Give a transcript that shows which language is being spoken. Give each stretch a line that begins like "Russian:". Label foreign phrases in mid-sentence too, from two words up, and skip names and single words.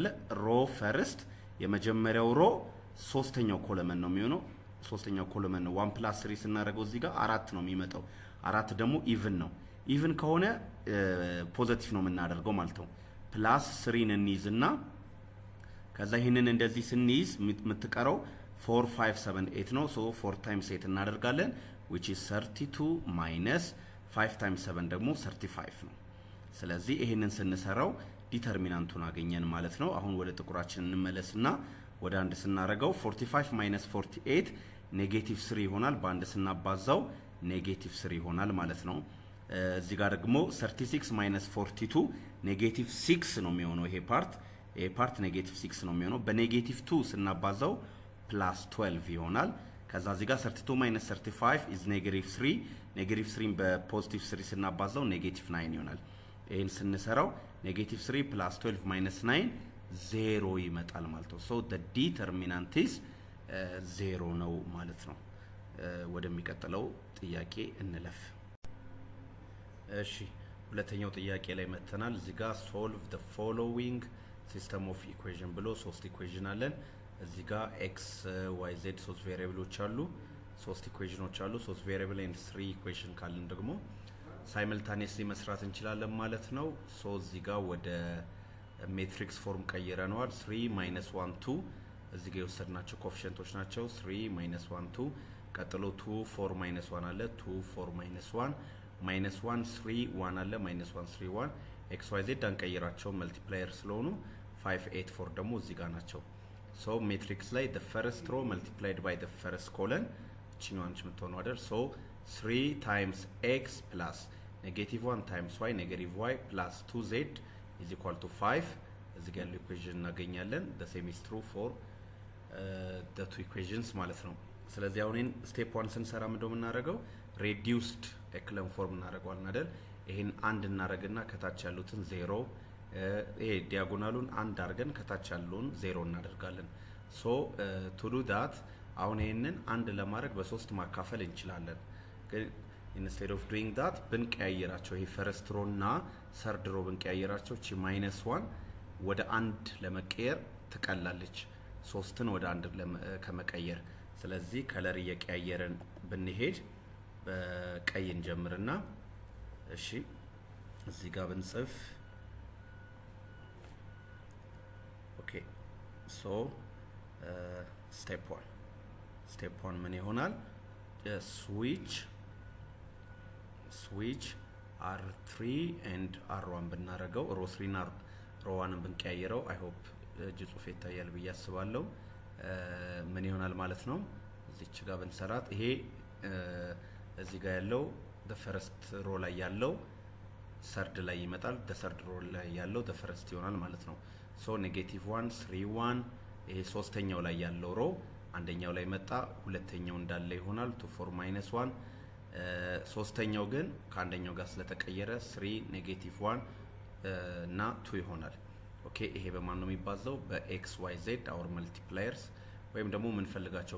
English: row first
Amharic: የመጀመሪያው ሮ ሶስተኛው ኮለመን ነው የሚሆነው። ሶስተኛው ኮለመን ነው 1 + 3 ስናደርገው እዚህ ጋር 4 ነው የሚመጣው። 4 ደግሞ ኢቭን ነው። ኢቭን ከሆነ ፖዚቲቭ ነው የምናደርገው ማለት ነው። ፕላስ 3ን እንይዝና ከዛ ይሄንን እንደዚህ ስንይዝ የምትቀረው 4 5 7 8 ነው። ሶ 4 times 8 እናደርጋለን
English: which is 32 minus 5 times 7
Amharic: ደግሞ 35 ነው። ስለዚህ ይሄንን ስንሰራው ዲተርሚናንቱን አገኘን ማለት ነው። አሁን ወደ ጥቁራችን እንመለስና ወደ አንድ ስናረጋው 45 minus 48 ኔጌቲቭ 3 ይሆናል። በአንድ ስናባዛው ኔጌቲቭ 3 ይሆናል ማለት ነው። እዚህ ጋር ደግሞ 36 minus 42 ኔጌቲቭ 6 ነው የሚሆነው። ይሄ ፓርት ኔጌቲቭ 6 ነው የሚሆነው። በኔጌቲቭ 2 ስናባዛው ፕላስ 12 ይሆናል። ከዛ እዚህ ጋር 32 minus 35 is ኔጌቲቭ 3 ኔጌቲቭ 3 በፖዚቲቭ 3 ስናባዛው ኔጌቲቭ 9 ይሆናል። ይሄን ስንሰራው ኔጌቲቭ 3 plus 12 minus 9 0 ይመጣል ማለት ነው።
English: so the determinant is
Amharic: 0 ነው ማለት ነው። ወደሚቀጥለው ጥያቄ እንለፍ። እሺ ሁለተኛው ጥያቄ ላይ መተናል። እዚህ ጋር
English: solve the following system of equation
Amharic: ብሎ ሶስት ኢኩዌሽን አለን። እዚህ ጋር x y z ሶስት ቬሪያብሎች አሉ። ሶስት ኢኩዌሽኖች አሉ። ሶስት ቬሪያብል and 3 ኢኩዌሽን ካለን ደግሞ ሳይመልታኒየስሊ መስራት እንችላለን ማለት ነው። ሶ እዚህ ጋር ወደ ሜትሪክስ ፎርም ቀይረናል። 3 - 1 2 እዚህ ጋር የወሰድናቸው ኮኤፊሺየንቶች ናቸው። 3 - 1 2 ቀጥሎ 2 4 - 1 አለ 2 4 - 1 -1 3 1 አለ -1 3 1 x y z አንቀይራቸው መልቲፕላየር ስለሆኑ 5 8 4 ደግሞ እዚህ ጋር ናቸው። ሶ ሜትሪክስ ላይ
English: the first row multiplied by the first column
Amharic: እቺኛዋንች የምትሆነው አይደል? ሶ
English: 3 times x plus -1 times y -y plus 2z is equal to 5
Amharic: እዚህ ጋር ያለው ኢኩዌሽን እናገኛለን።
English: the same is true for the two equations
Amharic: ማለት ነው። ስለዚህ አሁን ስቴፕ 1 ስንሰራ ምንድነው የምናደርገው?
English: reduced echelon form
Amharic: እናደርጋለን አይደል? ይሄን አንድ እናደርግና ከታች ያሉትን 0 ይሄ ዲያጎናሉን አንድ አድርገን ከታች ያለውን 0 እናደርጋለን። ሶ to
English: do that
Amharic: አሁን ይሄንን አንድ ለማድረግ በ3 ማካፈል እንችላለን። ግን
English: instead of doing that
Amharic: ብንቀያየራቸው ይሄ
English: first row
Amharic: እና
English: third row
Amharic: ብንቀያየራቸው እቺ -1 ወደ አንድ ለመቀየር ትቀላለች 3ን ወደ አንድ ከመቀየር። ስለዚህ ከለር እየቀያየረን ብንሄድ በቀይ እንጀምርና እሺ እዚህ ጋር ብንጽፍ
English: okay so step 1
Amharic: ምን ይሆናል?
English: switch switch R3 and R1
Amharic: ብናረገው ሮ 3 እና ሮ 1 ብንቀያየረው
English: I hope
Amharic: እጅ ጽሁፍ ይታያል ብዬ አስባለሁ ምን ይሆናል ማለት ነው እዚች ጋር ብንሰራት ይሄ እዚህ ጋር ያለው
English: the first row
Amharic: ላይ ያለው third ላይ ይመጣል the
English: third row
Amharic: ላይ ያለው
English: the first
Amharic: ይሆናል ማለት ነው so -1 3 1 ይሄ ሶስተኛው ላይ ያለው ሮ አንደኛው ላይ መጣ ሁለተኛው እንዳለ ይሆናል 2 4 -1 ሶስተኛው ግን ከአንደኛው ጋር ስለተቀየረ 3 -1 እና 2 ይሆናል ኦኬ ይሄ በማን ነው የሚባዛው በx y z
English: our multipliers
Amharic: ወይም ደግሞ ምን ፈልጋቸው